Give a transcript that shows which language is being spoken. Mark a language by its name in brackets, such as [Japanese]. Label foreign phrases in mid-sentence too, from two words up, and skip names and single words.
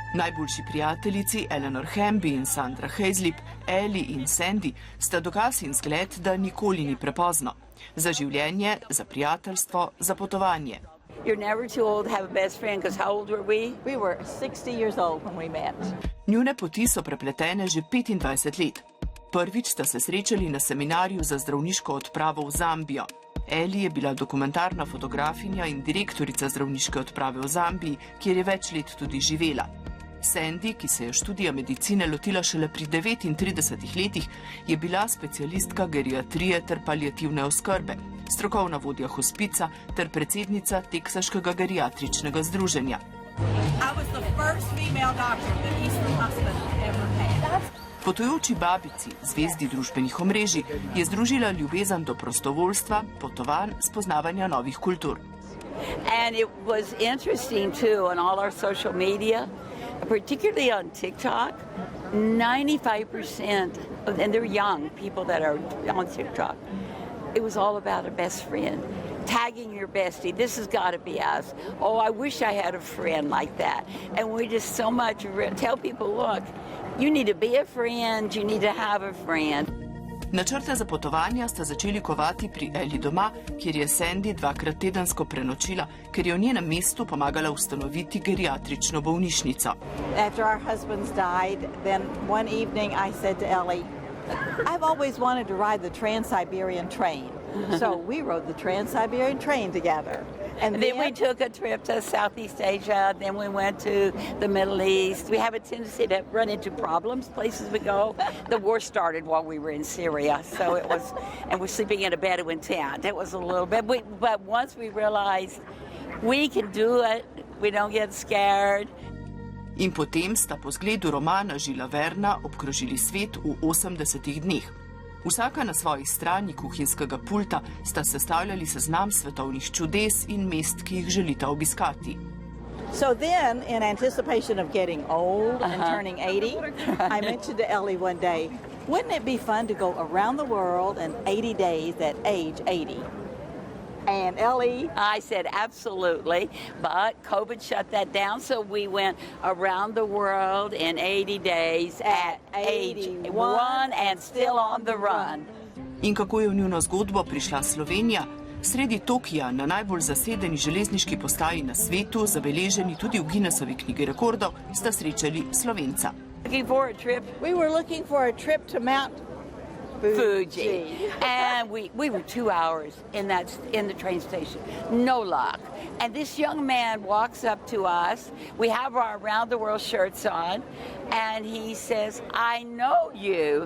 [Slovenian] Najboljši prijateljici Eleanor Hamby in Sandra Hazlip, Ellie in Sandy, sta dokaz in zgled, da nikoli ni prepozno. Za življenje, za prijateljstvo, za potovanje. [English] You're never too old to have a best friend, because how old were we? We were 60 years old when we met. [Slovenian] Njune poti so prepletene že 25 let. Prvič sta se srečali na seminarju za zdravniško odpravo v Zambijo. Ellie je bila dokumentarna fotografinja in direktorica zdravniške odprave v Zambiji, kjer je več let tudi živela. Sandy, ki se je študija medicine lotila šele pri 39 letih, je bila specialistka geriatrije ter paliativne oskrbe, strokovna vodja hospica ter predsednica Teksaškega geriatričnega združenja. Potujoči babici, zvezdi družbenih omrežij, je združila ljubezen do prostovoljstva, potovanj, spoznavanja novih kultur. [English] And it was interesting too on all our social media, particularly on TikTok. 95%, and they're young people that are on TikTok, it was all about a best friend. Tagging your bestie, this has got to be us. Oh, I wish I had a friend like that. And we just so much tell people, look, you need to be a friend, you need to have a friend. [Slovenian] Načrte za potovanja sta začeli kovati pri Ellie doma, kjer je Sandy dvakrat tedensko prenočila, ker je v njenem mestu pomagala ustanoviti geriatrično bolnišnico. [English] After our husbands died, then one evening I said to Ellie, I've always wanted to ride the Trans-Siberian train. So we rode the Trans-Siberian train together. And then we took a trip to Southeast Asia, then we went to the Middle East. We have a tendency to run into problems, places we go. The war started while we were in Syria, so it was, and we're sleeping in a Bedouin tent. It was a little bit, but once we realized we can do it, we don't get scared. [Slovenian] In potem sta po zgledu romana Žila Verna obkrožili svet v 80 dneh. Vsaka na svoji strani kuhinjskega pulta sta sestavljali seznam svetovnih čudes in mest, ki jih želita obiskati. [English] So then, in anticipation of getting old and turning 80, I mentioned to Ellie one day, wouldn't it be fun to go around the world in 80 days at age 80? And Ellie? I said absolutely, but COVID shut that down, so we went around the world in 80 days at age 81 and still on the run. [Slovenian] In kako je v njuno zgodbo prišla Slovenija? Sredi Tokija, na najbolj zasedeni železniški postaji na svetu, zabeleženi tudi v Guinnessovi knjigi rekordov, sta srečali Slovenca. [English] We were looking for a trip to Mount Fuji. And we were 2 hours in the train station. No luck. And this young man walks up to us. We have our Around the World shirts on. And he says, I know you.